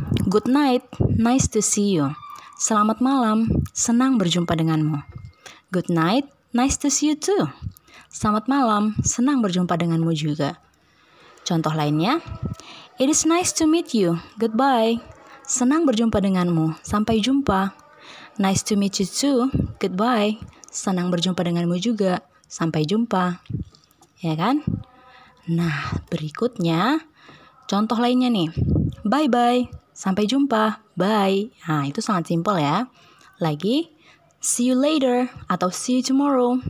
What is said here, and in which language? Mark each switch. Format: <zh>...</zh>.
<en>Good night, nice to see you.</en> <id>Selamat malam, senang berjumpa denganmu.</id> <en>Good night, nice to see you too.</en> <id>Selamat malam, senang berjumpa denganmu juga. Contoh lainnya,</id> <en>It is nice to meet you. Goodbye.</en> <id>Senang berjumpa denganmu. Sampai jumpa.</id> <en>Nice to meet you too. Goodbye.</en> <id>Senang berjumpa denganmu juga. Sampai jumpa. Ya kan? Nah, berikutnya contoh lainnya nih. Bye-bye. Sampai jumpa. Bye. Nah, itu sangat simpel ya. Lagi,</id> <en>see you later</en> <id>atau</id> <en>see you tomorrow.</en>